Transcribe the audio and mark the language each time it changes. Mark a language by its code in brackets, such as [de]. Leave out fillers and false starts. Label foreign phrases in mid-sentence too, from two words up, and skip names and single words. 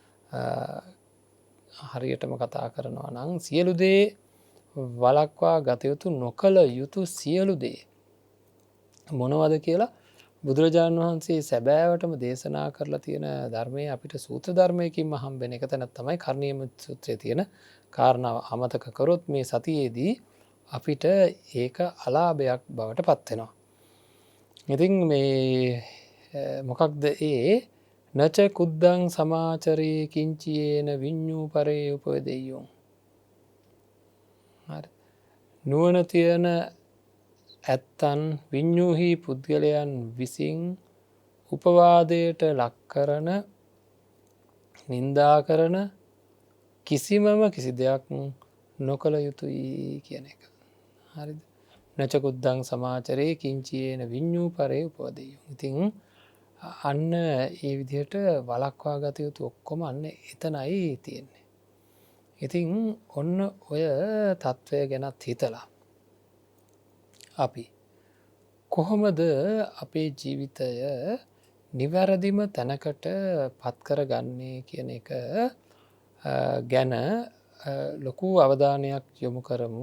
[si] හරියටම කතා කරනවා නම් සියලු දේ වළක්වා ගත යුතු නොකළ යුතු සියලු දේ මොනවද කියලා බුදුරජාණන් වහන්සේ සැබෑවටම දේශනා කරලා තියෙන ධර්මය අපිට සූත්‍ර ධර්මයකින්ම හම්බෙන එක තැනක් තමයි කර්ණීයමෙත් සූත්‍රයේ තියෙන කාරණාව අමතක කරොත් මේ සතියේදී අපිට ඒක අලාභයක් බවට පත්වෙනවා. ඉතින් මේ මොකක්ද ඒ [pi] නච කුද්දං සමාචරයේ කිංචියේන විඤ්ඤූ පරේ උපදෙය්‍යෝ. [si] නුවණ තියෙන ඇත්තන් විඤ්ඤූහි පුද්ගලයන් විසින් උපවාදයට ලක් කරන නින්දා කරන කිසි දෙයක් නොකළ යුතුයි කියන එක. හරිද? [pi] නච කුද්දං සමාචරයේ කිංචියේන විඤ්ඤූ පරේ උපදෙය්‍යෝ. [si] ඉතින් අන්න ඒ විදිහට වළක්වා ගත යුතු ඔක්කොම අන්න එතනයි තියෙන්නේ. ඉතින් ඔන්න ඔය තත්ත්වය ගැනත් හිතලා අපි කොහොමද අපේ ජීවිතය නිවැරදිම තැනකට පත්කරගන්නේ කියන එක ගැන ලොකු අවධානයක් යොමු කරමු.